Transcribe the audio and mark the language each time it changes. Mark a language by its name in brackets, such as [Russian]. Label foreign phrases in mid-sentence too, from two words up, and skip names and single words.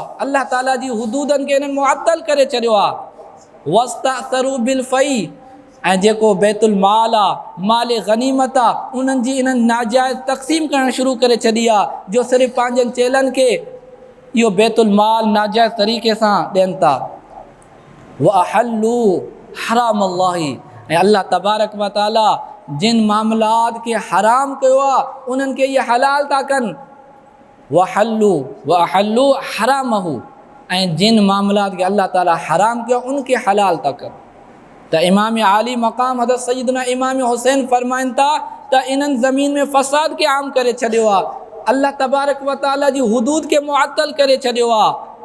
[Sindhi] अल्लाह ताला जी हुदूदनि खे इन्हनि मुअत्तल करे छॾियो आहे। [Arabic] واستأثروا بالفيء, [Sindhi] ऐं जेको बैतुल माल आहे, माल गनीमत आहे, उन्हनि जी इन्हनि नाजाइज़ तक़सीम करणु शुरू करे छॾी आहे, जो सिर्फ़ु पंहिंजनि चेलनि खे इहो बैतुल माल नाजाइज़ तरीक़े सां ॾियनि था। [Arabic] وأحلّوا حرام الله, [Sindhi] ऐं अल्लाह तबारक व ताला जिन मामलात खे हराम कयो आहे उन्हनि खे इहे हलाल था कनि। [Arabic] وأحلّوا حرامه, [Sindhi] ऐं जिन मामलात खे अल्लाह ताला हराम कयो उनखे हलाल था कनि। त इमाम आली मक़ाम हज़रत सय्यदना इमाम हुसैन फ़रमाइनि था त इन्हनि ज़मीन में फ़साद खे आम करे छॾियो आहे, अल्लाह तबारक व ताला जी हुदूद खे मुअत्तल करे छॾियो आहे।